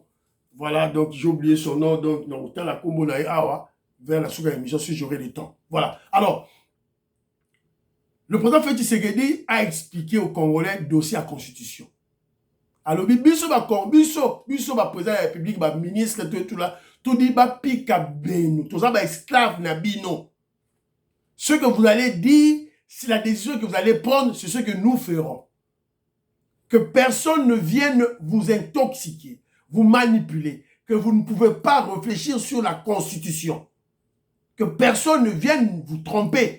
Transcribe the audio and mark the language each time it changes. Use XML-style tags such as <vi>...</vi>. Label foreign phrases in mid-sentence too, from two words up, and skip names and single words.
<fr>Voilà, donc j'ai oublié son nom. Donc, dans la Combo Awa, vers la seconde émission, si j'aurai le temps. Voilà. Alors, le président Félix Tshisekedi a expliqué aux Congolais le dossier à la Constitution.</fr> <ln>Alors, biso ba</ln> <fr>président de la République,</fr> <ln>ba ministre,</ln> <fr>tout là, tout dit</fr> <ln>ba pika benu,</ln> <fr>tout ça</fr> <ln>ba esclave na bino.</ln> <fr>Ce que vous allez dire, c'est la décision que vous allez prendre, c'est ce que nous ferons. Que personne ne vienne vous intoxiquer, vous manipuler, que vous ne pouvez pas réfléchir sur la Constitution. Que personne ne vienne vous tromper.</fr>